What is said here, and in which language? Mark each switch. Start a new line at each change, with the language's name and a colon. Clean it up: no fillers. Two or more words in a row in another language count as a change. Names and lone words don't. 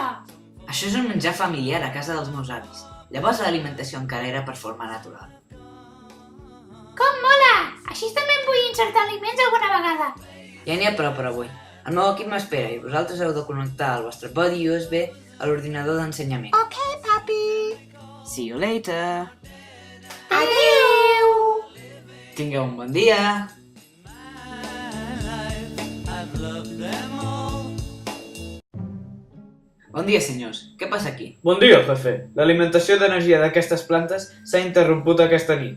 Catalan: Això és un menjar familiar a casa dels meus avis. Llavors l'alimentació encara era per forma natural. Com mola! Així també em vull insertar aliments alguna vegada. Ja n'hi ha prou per avui. El meu equip m'espera i vosaltres heu de connectar el vostre podi USB a l'ordinador d'ensenyament. Ok, papi.
English: See you later!
Catalan: Adéu! Tingueu un bon dia! Bon dia, senyors. Què passa aquí? Bon dia, jefe. L'alimentació d'energia d'aquestes plantes s'ha interromput aquesta nit.